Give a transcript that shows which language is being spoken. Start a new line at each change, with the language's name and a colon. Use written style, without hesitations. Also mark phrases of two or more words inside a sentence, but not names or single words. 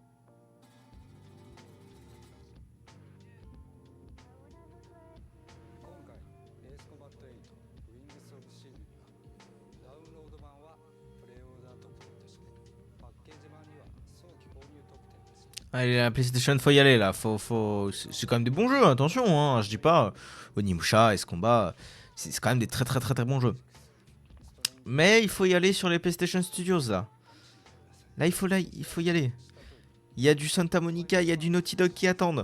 Japanese: 今回エースコバット8ウィングス・オブ・シールにはダウンロード版はプレイオーダー特典としてパッケージ版には早期購入特典です。
French: Allez, la PlayStation, faut y aller là. C'est quand même des bons jeux, attention. Hein. Je dis pas. Onimusha, Ace Combat, c'est quand même des très très très très bons jeux. Mais il faut y aller sur les PlayStation Studios là. Là, il faut y aller. Il y a du Santa Monica, il y a du Naughty Dog qui attendent.